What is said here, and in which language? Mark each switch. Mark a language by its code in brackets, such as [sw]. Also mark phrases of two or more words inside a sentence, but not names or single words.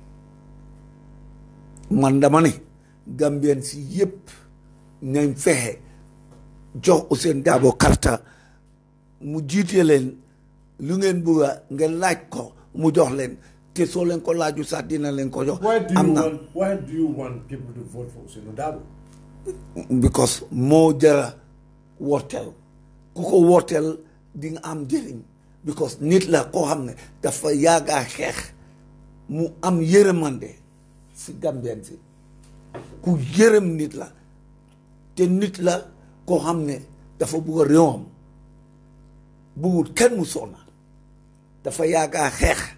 [wo] man dama ne Gambien si yëpp nañ fexe jox Ousainou Darboe karta mu jiite leen lu ngeen bugga ngeen laaj ko mu jox leen te soo leen ko laaju sax dina leen ko jox. [en] Why do you want people to vote for Ousainou Darboe? [wo] because moo jara wooteel ku ko wooteel di nga am njëriñ because nit la koo xam ne dafa yàgga xeex mu am yërëmande si Gambien si ku yërëm nit la te nit la koo xam ne dafa bugg a réewam buggut kenn mu sonna dafa yàgga xeex